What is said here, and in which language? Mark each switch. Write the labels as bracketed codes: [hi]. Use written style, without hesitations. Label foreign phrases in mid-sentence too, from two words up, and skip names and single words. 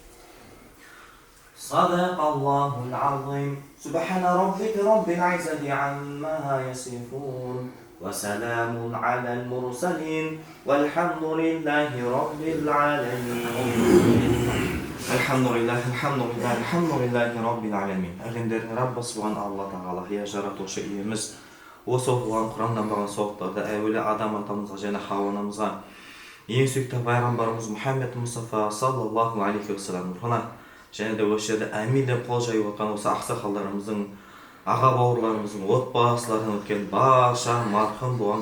[ar] صدق الله العظيم سبحان ربك رب العزة عما يصفون وسلام على المرسلين والحمد لله رب العالمين الحمد لله رب العالمين [kk] Әлемдердің Раббысы болған Алла Тағала, я жаратушы иеміз. Осы оқылған Құраннан барған соқтарда әуелі Адам атамызға және Хауа анамызға, ең сүйікті пайғамбарымыз Мұхаммед Мұстафа [ar] صلى الله عليه وسلم [kk] рухына, және де осы жерде әмин деп қол жайып отқан осы ақсақалдарымыздың, аға бауырларымыздың отбасыларынан өткен барша марқұм болған